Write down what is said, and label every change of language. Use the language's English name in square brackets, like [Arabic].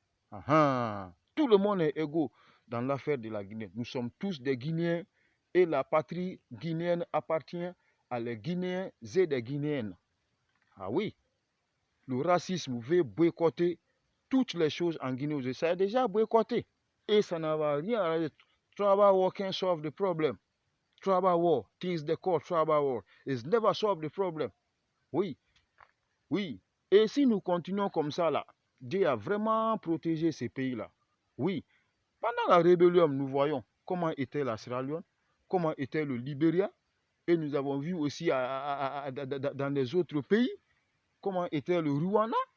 [French] Tout le monde est égaux dans l'affaire de la Guinée. Nous sommes tous des Guinéens et la patrie guinéenne appartient à les Guinéens et des Guinéennes. Ah oui, le racisme veut boycotter toutes les choses en Guinée. Ça a déjà boycotté et ça n'a rien à dire. [English] Tribal war can't solve the problem. Tribal war, things they call tribal war, is never solve the problem. [French] Oui, oui. Et si nous continuons comme ça, là, Dieu a vraiment protégé ces pays-là. Oui. Pendant la rébellion, nous voyons comment était la Sierra Leone, comment était le Libéria, et nous avons vu aussi dans les autres pays comment était le Rwanda.